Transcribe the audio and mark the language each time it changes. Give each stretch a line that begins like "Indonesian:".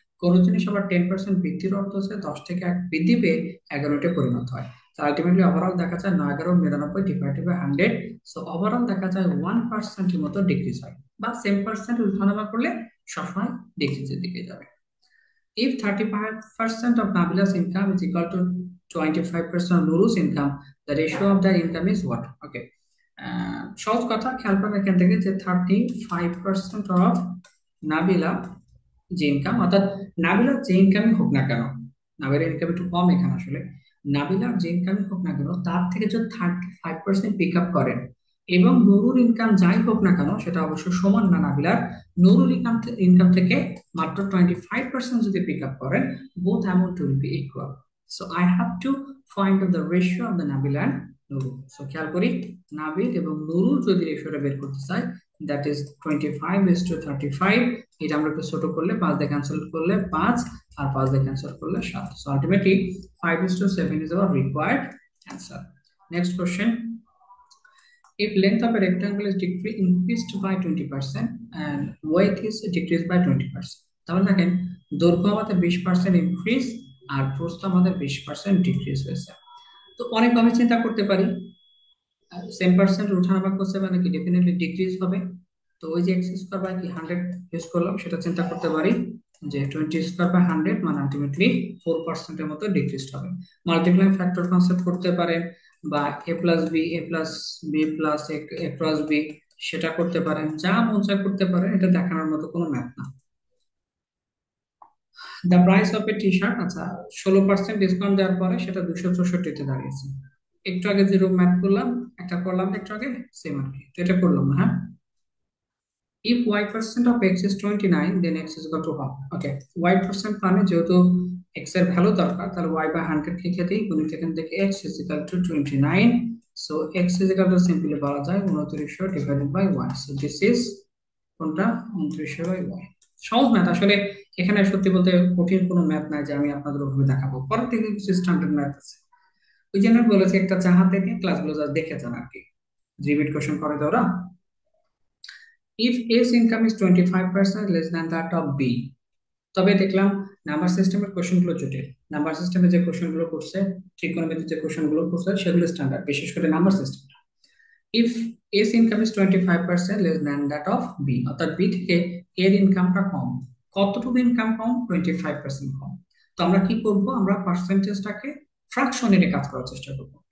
Bangla: কোন জিনিস আবার 10% বৃদ্ধির অর্থ হচ্ছে 10 থেকে 1 বৃদ্ধি পেয়ে 11-তে পরিণত হয়। তো আলটিমেটলি ওভারঅল দেখা যায় 9 11 99 ডিভাইডেড বাই 100। সো ওভারঅল দেখা যায় 1%-এর মতো ডিক্রিজ হয়, বা সেম পার্সেন্ট উঠানামা করলে সবসময় ডিক্রিজের দিকে যাবে।
English: If 35% of Nabila's income is equal to 25% of Nuru's income, the ratio of their income is what? Okay.
Bangla: সহজ কথা, খেয়াল করেন এখান থেকে যে 35% অফ নাবিলা যে ইনকাম, অর্থাৎ নাবিলার যে ইনকামই হোক না কেন, নাবিলার ইনকাম একটু কম এখানে আসলে, নাবিলার যে ইনকামই হোক না কেন তার থেকে যদি 35% পিক আপ করেন, এবং নুরুর ইনকাম যাই হোক না কেন সেটা অবশ্য সমান না নাবিলার, নুরুর ইনকাম ইনকাম থেকে মাত্র 25% যদি পিক আপ করেন,
English: both amount will be equal. So I have to find out the ratio of the Nabil and Nuru.
Bangla: So খেয়াল করি, নাবিল এবং নুরুর যদি রেশিওটা বের করতে চাই, দ্যাট ইজ 25:35। এটা আমরা একটু ছোট করলে 5 দিয়ে ক্যান্সেল করলে 5, আর 5 দিয়ে ক্যান্সেল করলে 7।
English: So ultimately 5:7 is our required answer. Next question. If length of a rectangle is increased by 20%
Bangla: and width is decreased by 20%, তাহলে দেখেন দৈর্ঘ্য আমাদের 20% ইনক্রিজ আর প্রস্থ আমাদের 20% ডিক্রিজ হয়েছে। তো অনেকভাবে চিন্তা করতে পারি, সেম পার্সেন্ট ওঠানামা করছে মানে কি ডেফিনেটলি ডিক্রিজ হবে। তো ওই যে এক্স স্কোয়ার বাই কি 100 ইউজ করলাম, সেটা চিন্তা করতে পারি যে 20 স্কোয়ার বাই 100 মানে আলটিমেটলি 4%-এর মতো ডিক্রিজ হবে। মাল্টিপ্লাইং ফ্যাক্টর কনসেপ্ট করতে পারেন, বা এ প্লাস বি, এ প্লাস বি প্লাস এ প্লাস বি, সেটা করতে পারেন, যা মন চায় করতে পারেন, এটা দেখানোর মতো কোনো ম্যাথ না।
English: the price of a T shirt,
Bangla: আচ্ছা 16% ডিসকাউন্ট দেওয়ার পরে সেটা 264-তে দাঁড়িয়েছে। একটু আগে যেরকম ম্যাথ করলাম, একটা করলাম একটু আগে, সেম আর কি, তো এটা করলাম না, হ্যাঁ।
English: If y% of x is 29, then x is equal to half.
Bangla: Okay, y% মানে যেহেতু x এর ভ্যালু দরকার, তাহলে y by 100 লিখে দিই, গুণিত এখান থেকে
English: x is equal to 29. So x is equal to simply
Bangla: বলা যায়
English: 2900 divided by y. So this is
Bangla: কোনটা,
English: 2900 by y।
Bangla: সহজ ম্যাথ আসলে, এখানে সত্যি বলতে কঠিন কোনো ম্যাথ নাই যে আমি আপনাদের ওভাবে দেখাবো। পরের থেকে কিছু স্ট্যান্ডার্ড ম্যাথ আছে, ওই জন্য বলেছি একটা চাহা থেকে ক্লাসগুলো যা দেখে যান আর কি, রিপিট কোশ্চেন করে দেওয়া।
English: If A's income is 25% less than that of B,
Bangla: তবে দেখলাম নাম্বার সিস্টেমের কোশ্চেনগুলো জটিল। নাম্বার সিস্টেমে যে কোশ্চেনগুলো করছে, ত্রিকোণমিতির যে কোশ্চেনগুলো করছে সেগুলো স্ট্যান্ডার্ড, বিশেষ করে number system.
English: if S income is 25% less than that of B,
Bangla: অর্থাৎ বি থেকে এর ইনকামটা কম। কতটুকু ইনকাম কম? 25% কম। তো আমরা কি করব, আমরা পার্সেন্টেজটাকে ফ্র্যাকশনে কাজ করার চেষ্টা করব।